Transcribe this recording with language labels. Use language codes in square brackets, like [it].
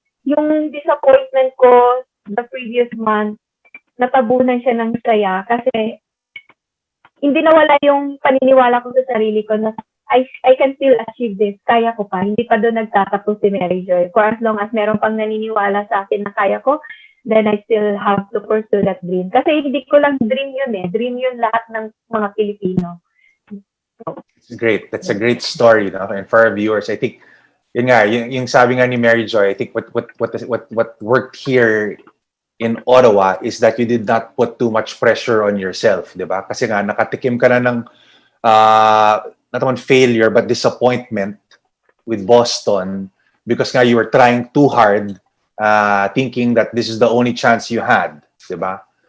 [tl] Yung disappointment ko the previous month, natabunan siya ng saya kasi hindi nawala yung paniniwala ko sa sarili ko na [en] I can still achieve this. [tl] Kaya ko pa. Hindi pa doon nagtatapos si Mary Joy. [en] For as long as [tl] meron pang naniniwala sa akin na kaya ko, [en] then I still have to pursue that dream. [tl] Kasi hindi ko lang dream yun eh. Dream yun lahat ng mga Pilipino. [en] Great. That's a great story, no? And for our viewers, I think [tl] yun nga, yung sabi nga ni Mary Joy, [en] I think what worked here in Ottawa is that you did not put too much pressure on yourself, di ba? [tl] Kasi nga nakatikim ka na ng [en] not only failure but disappointment with Boston because nga you were trying too hard, thinking that this is the only chance you had, di ba?